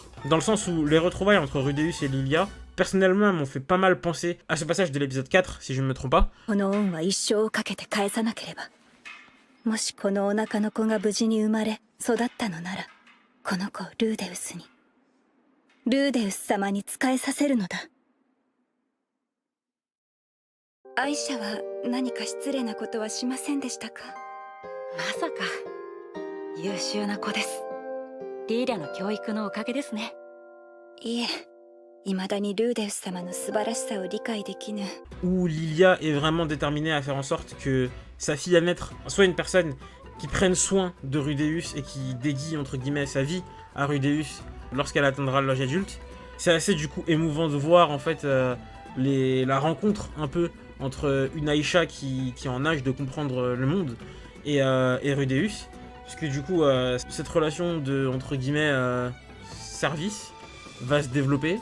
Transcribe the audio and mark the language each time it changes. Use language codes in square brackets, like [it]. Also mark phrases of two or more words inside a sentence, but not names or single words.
[fr] Dans le sens où les retrouvailles entre Rudeus et Lilia, personnellement, m'ont fait pas mal penser à ce passage de l'épisode 4, si je ne me trompe pas. [ja] Aisha は何か失礼なことはしませんでしたか？まさか優秀な子です。リーダの教育のおかげですね。いえ、未だにルーデウス様の素晴らしさを理解できぬ。 [fr] Où Lilia est vraiment déterminée à faire en sorte que sa fille à naître soit une personne qui prenne soin de Rudeus et qui dédie entre guillemets sa vie à Rudeus lorsqu'elle atteindra l'âge adulte. C'est assez du coup émouvant de voir en fait la rencontre un peu entre une Aisha qui est en âge de comprendre le monde et Rudeus, puisque du coup cette relation de entre guillemets service va se développer.